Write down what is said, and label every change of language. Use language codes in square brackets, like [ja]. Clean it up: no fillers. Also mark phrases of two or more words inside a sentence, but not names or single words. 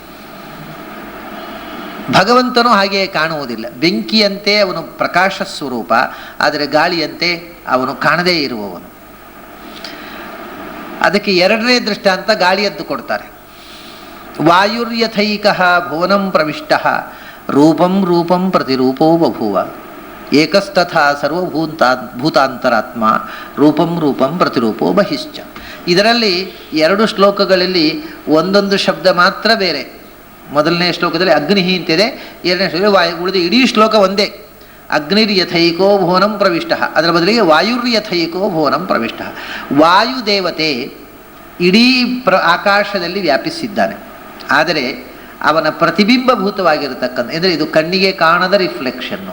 [kn] ಭಗವಂತನೂ ಹಾಗೆಯೇ ಕಾಣುವುದಿಲ್ಲ. ಬೆಂಕಿಯಂತೆ ಅವನು ಪ್ರಕಾಶ ಸ್ವರೂಪ, ಆದರೆ ಗಾಳಿಯಂತೆ ಅವನು ಕಾಣದೇ ಇರುವವನು. ಅದಕ್ಕೆ ಎರಡನೇ ದೃಷ್ಟಾಂತ ಗಾಳಿಯದ್ದು ಕೊಡ್ತಾರೆ. [sa] ವಾಯುರ್ಯಥೈಕ ಭುವನಂ ಪ್ರವಿಷ್ಟ ರೂಪಂ ರೂಪಂ ಪ್ರತಿರೂಪೋ ಬಭೂವ ಏಕಸ್ತಥಾ ಸರ್ವಭೂತಾಂತರಾತ್ಮ ರೂಪಂ ರೂಪಂ ಪ್ರತಿರೂಪೋ ಬಹಿಶ್ಚ. [kn] ಇದರಲ್ಲಿ ಎರಡು ಶ್ಲೋಕಗಳಲ್ಲಿ ಒಂದೊಂದು ಶಬ್ದ ಮಾತ್ರ ಬೇರೆ. ಮೊದಲನೇ ಶ್ಲೋಕದಲ್ಲಿ ಅಗ್ನಿ ಅಂತಿದೆ, ಎರಡನೇ ಶ್ಲೋಕ ವಾಯು. ಉಳಿದ ಇಡೀ ಶ್ಲೋಕ ಒಂದೇ. [sa] ಅಗ್ನಿರ್ಯಥೈಕೋ ಭುವನಂ ಪ್ರವಿಷ್ಟ, [kn] ಅದರ ಬದಲಿಗೆ [sa] ವಾಯುರ್ಯಥೈಕೋ ಭುವನಂ ಪ್ರವಿಷ್ಟ. [kn] ವಾಯುದೇವತೆ ಇಡೀ ಆಕಾಶದಲ್ಲಿ ವ್ಯಾಪಿಸಿದ್ದಾನೆ, ಆದರೆ ಅವನ ಪ್ರತಿಬಿಂಬಭೂತವಾಗಿರತಕ್ಕಂಥ, ಅಂದರೆ ಇದು ಕಣ್ಣಿಗೆ ಕಾಣದ ರಿಫ್ಲೆಕ್ಷನ್ನು.